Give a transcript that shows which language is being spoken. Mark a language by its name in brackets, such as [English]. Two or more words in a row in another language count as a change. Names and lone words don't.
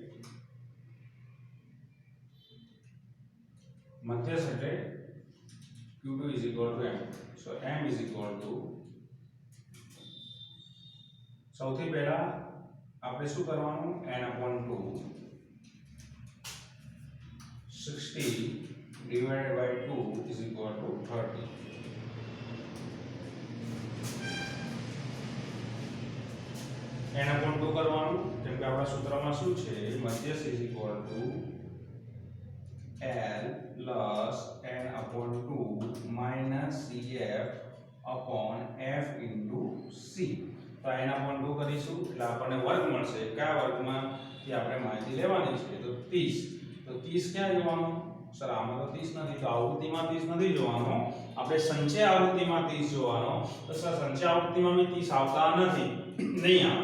[Gujarati] મધ્યસ્થ એટલે Q2 m. So m સૌથી પહેલા આપણે શું કરવાનું? [English] n/2 60 divided by 2 is equal to 30. [Gujarati] n/2 કરવાનું કેમ કે આપણા સૂત્રમાં શું છે? [English] મધ્યસ્થ is equal to L plus n/2 minus CF upon F into C. [Gujarati] તો n/2 કરીશું એટલે આપણને વર્ગ મળશે. કયા વર્ગમાંથી આપણે માહિતી લેવાની છે? તો 30. તો 30 ક્યાં જોવાનું? સર આમાં તો 30 નથી, તો આવૃત્તિમાં 30 નથી જોવાનો, આપણે સંચય આવૃત્તિમાં 30 જોવાનો. તો સર સંચય આવૃત્તિમાં બી 30 આવતા નથી, નહીં આવે.